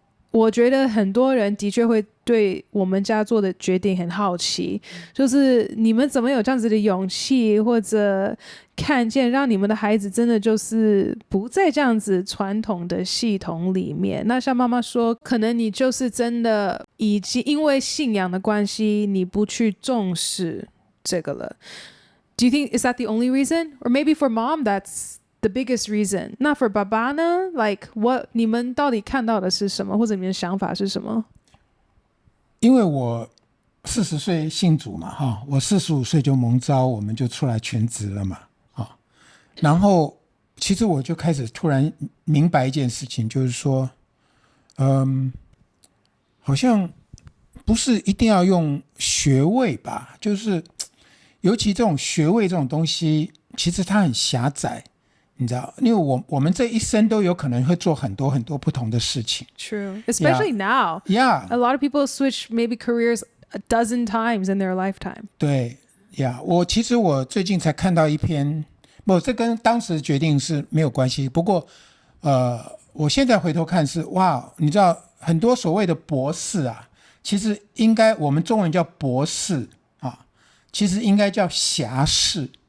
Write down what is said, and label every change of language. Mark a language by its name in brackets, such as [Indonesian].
[Chinese] 我觉得很多人的确会对我们家做的决定很好奇，就是你们怎么有这样子的勇气，或者看见让你们的孩子真的就是不在这样子传统的系统里面。那像妈妈说，可能你就是真的已经因为信仰的关系，你不去重视这个了。 [English] Do you think is that the only reason? Or maybe for mom that's the biggest reason. [Chinese] 那 for 爸爸呢 like what 你们到底看到的是什么，或者你们的想法是什么？因为我40岁信主嘛，我45岁就蒙召，我们就出来全职了嘛，然后其实我就开始突然明白一件事情，就是说好像不是一定要用学位吧，就是尤其这种学位这种东西其实它很狭窄，你知道，因为我们这一生都有可能会做很多很多不同的事情。 [English] True, especially now. Yeah, a lot of people switch maybe careers a dozen times in their lifetime. [Chinese] 对呀，其实我最近才看到一篇，这跟当时决定是没有关系，不过我现在回头看是哇，你知道很多所谓的博士啊，其实应该我们中文叫博士啊，其实应该叫侠士。